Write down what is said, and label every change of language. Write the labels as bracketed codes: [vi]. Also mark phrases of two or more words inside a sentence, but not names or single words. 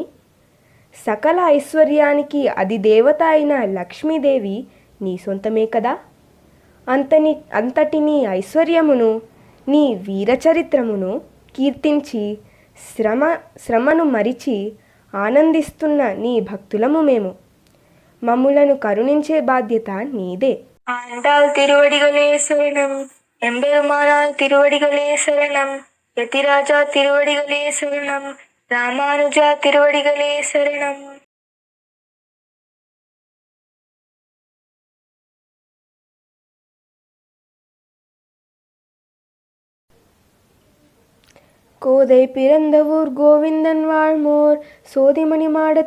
[te] సకల ఐశ్వర్యానికి అధిదేవత అయిన లక్ష్మీదేవి నీ సొంతమే కదా. అంతటి నీ ఐశ్వర్యమును నీ వీరచరిత్రమును కీర్తించి శ్రమను మరిచి ఆనందిస్తున్న నీ భక్తులము మేము. మమ్ములను కరుణించే బాధ్యత నీదే. [ta] ஆண்டாள் திருவடிகளே சரணம். எம்பெருமானார் திருவடிகளே சரணம். யதிராஜா திருவடிகளே சரணம். ராமானுஜா திருவடிகளே சரணம். கோதை பிறந்த ஊர் கோவிந்தன் வாழ்மோர் சோதிமணி மாடத்